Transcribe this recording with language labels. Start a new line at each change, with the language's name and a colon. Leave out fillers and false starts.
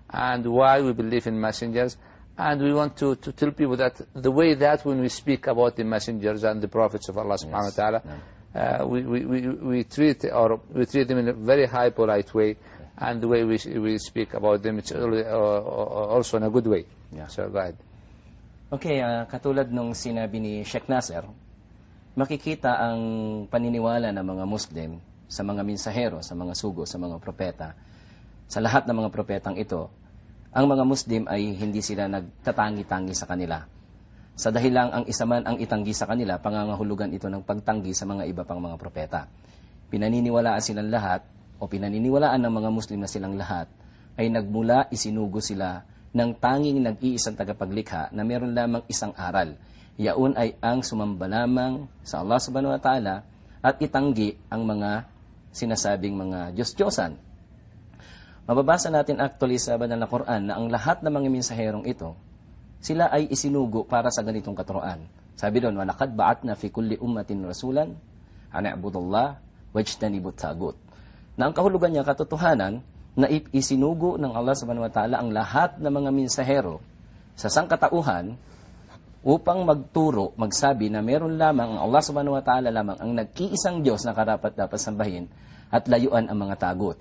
English: And why we believe in messengers. And we want to tell people that the way that when we speak about the messengers and the prophets of Allah subhanahu wa ta'ala, we treat them in a very high, polite way, and the way we speak about them, it's also in a good way. Yeah. So go ahead.
Filipino: Okay, katulad nung sinabi ni Sheikh Nasser, makikita ang paniniwala ng mga Muslim sa mga minsahero, sa mga sugo, sa mga propeta. Sa lahat ng mga propetang ito, ang mga Muslim ay hindi sila nagtatangi-tangi sa kanila. Sa dahilang ang isa man ang itanggi sa kanila, pangangahulugan ito ng pagtanggi sa mga iba pang mga propeta. Pinaniniwalaan silang lahat, o pinaniniwalaan ng mga Muslim na silang lahat, ay nagmula isinugo sila ng tanging nag-iisang tagapaglikha na meron lamang isang aral. Yaon ay ang sumamba lamang sa Allah subhanahu wa ta'ala at itanggi ang mga sinasabing mga Diyos-Diyosan. Mababasa natin actually sa banal na Quran na ang lahat ng mga mensaherong ito, sila ay isinugo para sa ganitong katuroan. Sabi doon,
Arabic: وَلَقَدْ بَعَثْنَا فِي كُلِّ أُمَّةٍ رَسُولًا أَنِ اعْبُدُوا اللَّهَ وَاجْتَنِبُوا الطَّاغُوتَ.
Filipino: Na ang kahulugan niya, katotohanan, na isinugo ng Allah subhanahu wa ta'ala ang lahat ng mga mensahero sa sangkatauhan upang magturo, magsabi na meron lamang ang Allah subhanahu wa ta'ala lamang ang nag-iisang Diyos na karapat-dapat sambahin at layuan ang mga tagot.